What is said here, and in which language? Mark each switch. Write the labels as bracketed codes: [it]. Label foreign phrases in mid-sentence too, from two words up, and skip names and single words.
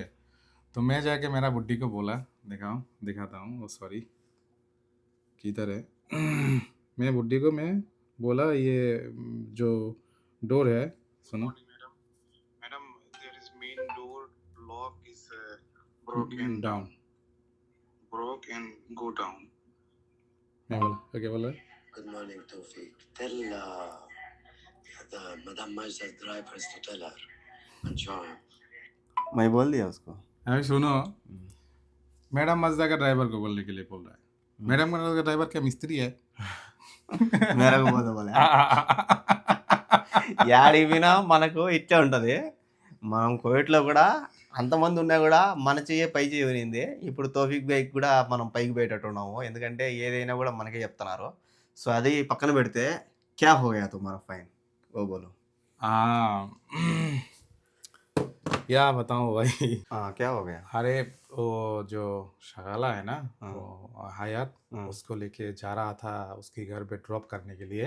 [hi] तो मैं जाके मेरा बुड्ढी को बोला, दिखाता हूँ, वो सॉरी किधर है। मैं बुड्ढी को मैं बोला ये जो डोर है, सुनो। [en] Madam, there is main door lock is broken down, broke and go down. [hi] मैं बोला क्या बोला? [en] Good morning, Tawfiq. Tell the Madam Majda's drivers to tell her and show him. [hi] मैं बोल दिया उसको। अभी सुनो, मैडम मजदा का ड्राइवर को बोलने के लिए बोल रहा है। मैडम का ड्राइवर क्या मिस्त्री है? मेरा को बोला [te] యాడికి పోయినా మనకు ఇట్టే ఉంటుంది. మనం కోవిడ్లో కూడా అంతమంది ఉన్నా కూడా మన చెయ్యే పై చెయ్యి వినింది. ఇప్పుడు తోఫిక్ బైక్ కూడా మనం పైకి పోయేటట్టు ఉన్నాము, ఎందుకంటే ఏదైనా కూడా మనకే చెప్తున్నారు. సో అది పక్కన పెడితే [hi] क्या हो गया तुम्हारा फ़ाइन ओ बोलो. क्या बताऊं भाई? क्या हो गया? अरे वो जो शगाला है ना, वो हयात, उसको लेके जा रहा था उसके घर पे ड्रॉप करने के लिए।